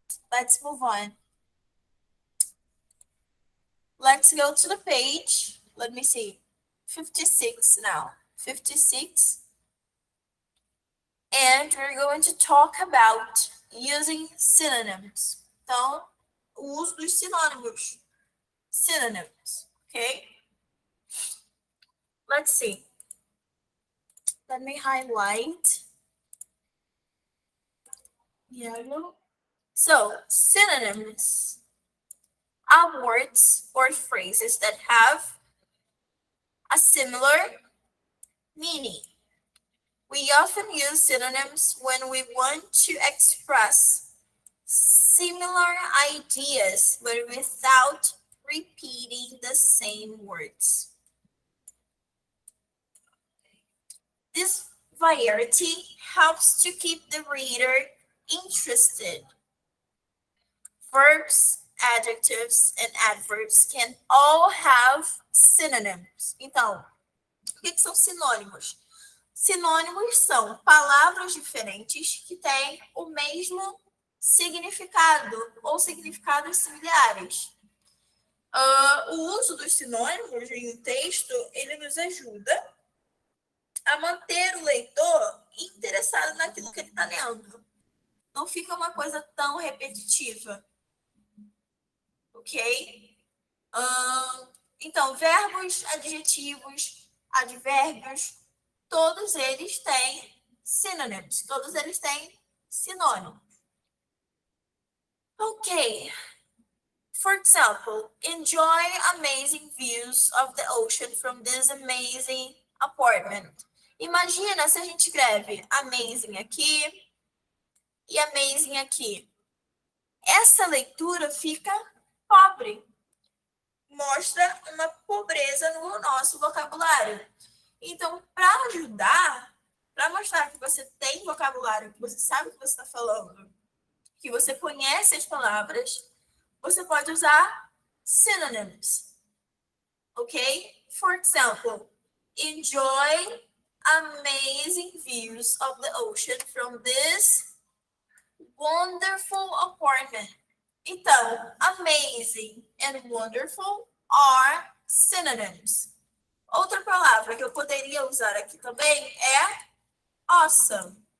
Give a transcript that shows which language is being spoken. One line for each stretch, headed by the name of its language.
English: let's move on. Let's go to the page. Let me see. 56 now. 56. And we're going to talk about using synonyms.
Portuguese: Então, o uso dos sinônimos.
English: Synonyms, okay? Let's see. Let me highlight yellow. So, synonyms are words or phrases that have a similar meaning. We often use synonyms when we want to express similar ideas, but without repeating the same words. This variety helps to keep the reader interested. Verbs adjectives, and adverbs can all have synonyms.
Portuguese: Então, o que são sinônimos? Sinônimos são palavras diferentes que têm o mesmo significado ou significados similares. O uso dos sinônimos em um texto, ele nos ajuda a manter o leitor interessado naquilo que ele está lendo. Não fica uma coisa tão repetitiva. Ok? Então, verbos, adjetivos, advérbios, todos eles têm synonyms, todos eles têm sinônimo. Ok.
English: For example, enjoy amazing views of the ocean from this amazing apartment.
Portuguese: Imagina se a gente escreve amazing aqui e amazing aqui. Essa leitura fica pobre. Mostra uma pobreza no nosso vocabulário. Então, para ajudar, para mostrar que você tem vocabulário, que você sabe o que você está falando, que você conhece as palavras, você pode usar synonyms. Ok?
English: For example, enjoy amazing views of the ocean from this wonderful apartment. Então, amazing and wonderful are synonyms.
Portuguese: Outra palavra que eu poderia usar aqui também é awesome.